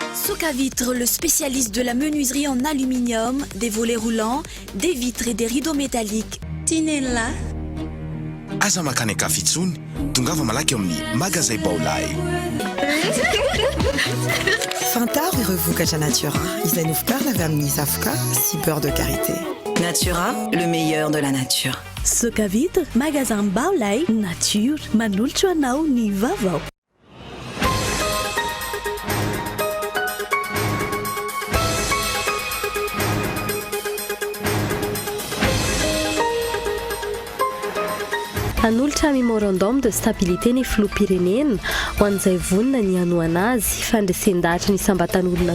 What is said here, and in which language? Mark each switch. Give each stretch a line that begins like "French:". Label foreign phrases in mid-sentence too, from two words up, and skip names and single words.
French: Socavitre, le spécialiste de la menuiserie en aluminium, des volets roulants, des vitres et des rideaux métalliques. Tinella.
Malagasy: Aza makany akafitsony, tongava malaky amin'ny magasin Baolay. Fantar ireo vokatra Natura. Izay novokarina avy amin'ny zavoka sy
French: beurre de karité. Natura, le meilleur de la nature.
Malagasy: Socavitre, magasin Baolay, nature, manolotra anao ny vaovao. Hanolotra
French: memorandum de stabilité
Malagasy: ny filoham-pirenena ho an'izay vonina ny hanoana azy fandresen-dahatra ny sambatan'olona